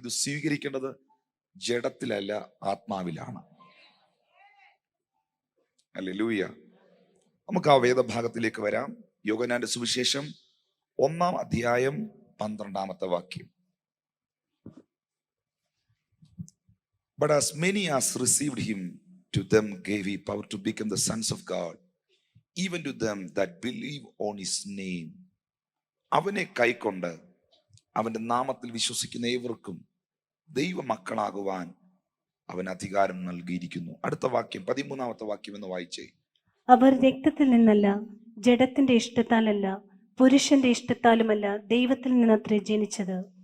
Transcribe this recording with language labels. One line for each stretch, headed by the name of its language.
Malayalam: ഇത് സ്വീകരിക്കേണ്ടത് ജഡത്തിലല്ല, ആത്മാവിലാണ്. ഹല്ലേലൂയ. നമുക്ക് ആ വേദഭാഗത്തിലേക്ക് വരാം. യോഹന്നാന്റെ സുവിശേഷം 1-ാം അധ്യായം 12-ാമത്തെ വാക്യം.
English: But as many as received him, to them gave he power to become the sons of God, even to them that believe on his name.
Malayalam: അവനെ കൈക്കൊണ്ട് അവന്റെ നാമത്തിൽ വിശ്വസിക്കുന്ന ഏവർക്കും ദൈവമക്കളാകുവാൻ അവൻ അധികാരം നൽകിയിരിക്കുന്നു. അടുത്ത വാക്യം 13-ാമത്തെ വാക്യം എന്ന് വായിച്ചേ. അവർ രക്തത്തിൽ നിന്നല്ല, ജഡത്തിന്റെ ഇഷ്ടത്താലല്ല, പുരുഷന്റെ ഇഷ്ടത്താലുമല്ല, ദൈവത്തിൽ നിന്നത്രേ ജനിച്ചത്.